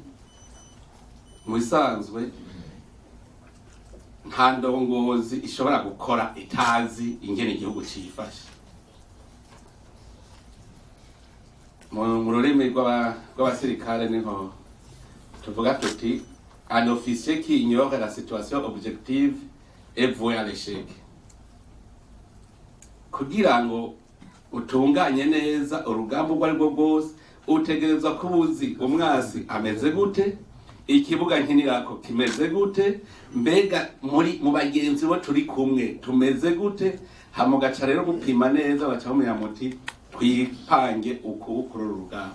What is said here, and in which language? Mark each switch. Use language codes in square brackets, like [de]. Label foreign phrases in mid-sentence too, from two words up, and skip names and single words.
[rn] Mu bisanzwe nta ndongozi ishobora gukora itazi ingene igihugu cifashe. Mu rurimi rw'abasirikare niho tuvuga tuti [fr] un officier qui ignore la situation objective est voué à l'échec. [rn] Kugira ngo utunganye neza urugamba urwo arirwo rwose utegerezwa kuba uzi umwasi ameze gute, ikibuga nkinirako kimeze gute, mbega mu bagenzi bo turi kumwe tumeze gute, hamugaca rero gupima neza baca bamenya muti twipange uku kuri urugamba.